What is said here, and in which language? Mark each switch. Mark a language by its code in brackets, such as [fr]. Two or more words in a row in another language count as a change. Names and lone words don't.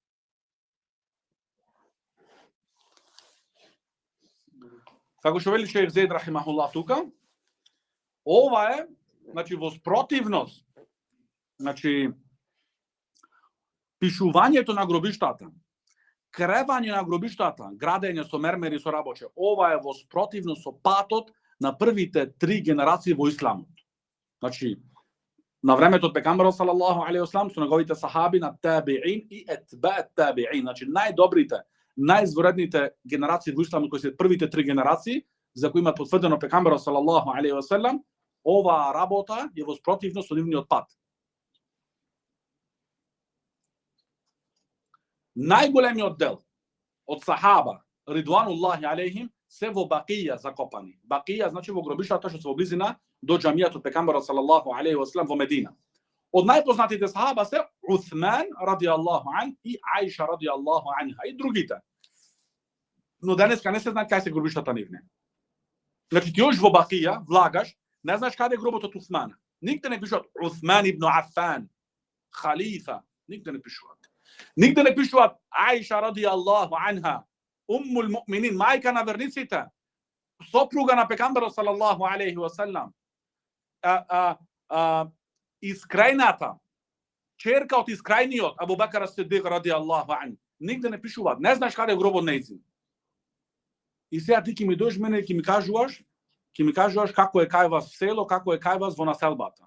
[mk] Како што вели шејх Зейд рахимахуллах тука, ова е, значи во спротивност, значи пишувањето на гробиштата, кревање на гробиштата, градење со мермери со рабоче, ова е во спротивност со патот на првите 3 генерации во исламот. Значи, на времето од пекамберот [ar] صلى الله عليه وسلم [mk] со неговите сахаби на табиин и [ar] أتباع التابعين, [mk] значи најдобрите, најизворедните генерации во исламот, кои се првите 3 генерации, за кои има потврдено пекамберот [ar] صلى الله عليه وسلم, [mk] оваа работа е во спротивност со нивниот пат. Најголемиот дел од сахаба, [ar] رضوان الله عليهم, [mk] се во бакија закопани. Бакија значи во гробиштата што се во близина до џамијата од пекамберот [ar] صلى الله عليه وسلم [mk] во Медина. Од најпознатите сахаба се Усман [ar] رضي الله عنه [mk] и Аиша [ar] رضي الله عنها [mk] и другите. Но денеска не се знае кај се гробиштата нивни. Значи ти још во бакија, влагаш, не знаеш каде е гробот од Усман. Нигде не пишуваат Усман ибн Афан, халифа, нигде не пишуваат. Нигде не пишуваат Аиша [ar] رضي الله عنها, أم المؤمنين, [mk] мајка на верниците, сопруга на пекамберот [ar] صلى الله عليه وسلم, [mk] искрајната, черка од искрајниот Абу Бекар ас-Сидик [ar] رضي الله عنه. [mk] Нигде не пишуваат. Не знаеш каде е гробот нејзин. И сега ти ќе ми дојдеш мене и ќе ми кажуваш како е кај вас село, како е кај вас во населбата.